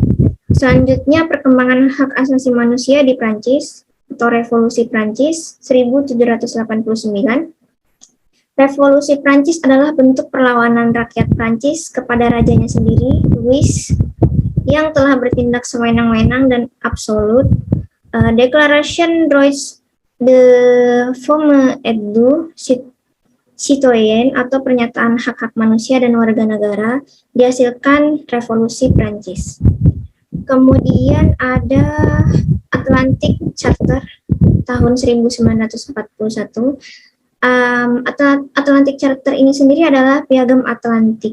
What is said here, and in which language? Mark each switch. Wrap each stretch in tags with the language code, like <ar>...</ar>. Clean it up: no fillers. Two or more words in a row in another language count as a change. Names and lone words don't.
<id>Selanjutnya, perkembangan hak asasi manusia di Prancis atau Revolusi Prancis 1789. Revolusi Prancis adalah bentuk perlawanan rakyat Prancis kepada rajanya sendiri, Louis, yang telah bertindak sewenang-wenang dan absolut.</id> <fr>Declaration droits de l'homme et du citoyen</fr> <id>atau pernyataan hak-hak manusia dan warga negara dihasilkan Revolusi Prancis. Kemudian ada Atlantic Charter tahun 1941. Atlantic Charter ini sendiri adalah Piagam Atlantik.</id>